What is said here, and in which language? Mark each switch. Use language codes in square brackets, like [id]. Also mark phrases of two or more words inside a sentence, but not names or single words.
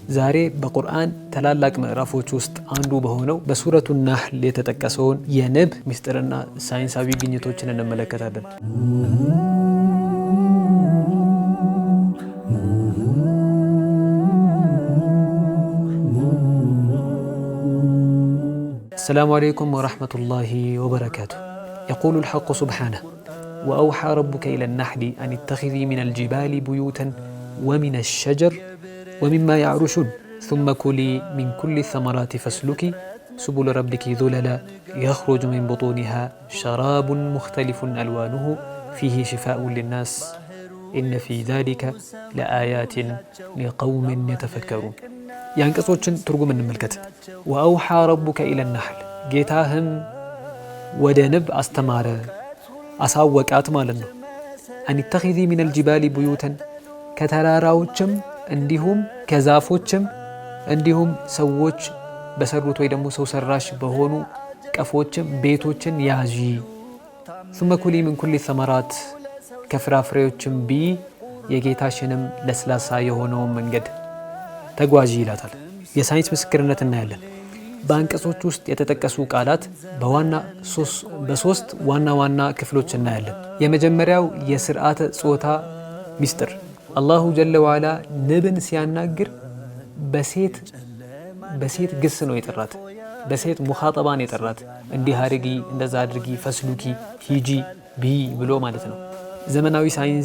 [am] ዛሬ በቁርአን ታላላቅ ምዕራፎች ውስጥ አንዱ በሆነው በሱረቱ ናህል የተጠቀሰውን የንብ ምስጢርና ሳይንሳዊ ግኝቶችን እንመለከታለን። [ar] السلام عليكم ورحمة الله وبركاته. يقول الحق سبحانه: وأوحى ربك إلى النحل أن اتخذي من الجبال بيوتا ومن الشجر ومما يعرشون ثم كلي من كل الثمرات فاسلكي سبل ربك ذللا يخرج من بطونها شراب مختلف ألوانه فيه شفاء للناس إن في ذلك لآيات لقوم يتفكرون. [am] የአንቀጾችን ትርጉም እንመልከት። [ar] وأوحى ربك إلى النحل [am] ጌታህም ወደ ንብ አስተማረ አሳወቃት ማለት ነው። [ar] أن اتخذي من الجبال بيوتا [am] ከተራራዎችም እንዲሁም ከዛፎችም እንዲሁም ሰዎች በሰሩት ወይ ደግሞ ሰው ሰራሽ በሆኑ ቀፎችም ቤቶችን ያዢ። [ar] ثم كلي من كل الثمرات [am] ከፍራፍሬዎችም ቢ የጌታሽንም ለስላሳ የሆነውን መንገድ ተጓዢ ይላታል። የሳይንስ ምስክርነት እናያለን። በአንቀጾች ውስጥ የተጠቀሱ ቃላት በሶስት ዋና ዋና ክፍሎች እናያለን። የመጀመሪያው የስርዓተ ጾታ ሚስጥር። [ar] الله جل وعلا [am] ንብን ሲያናግር በሴት ግስ ነው የጠራት፣ በሴት ሙኻጠባን የጠራት። እንዲህ አድርጊ፣ እንደዛ አድርጊ፣ ፈስሉኪ፣ ሂጂ፣ ቢ ብሎ ማለት ነው። ዘመናዊ ሳይንስ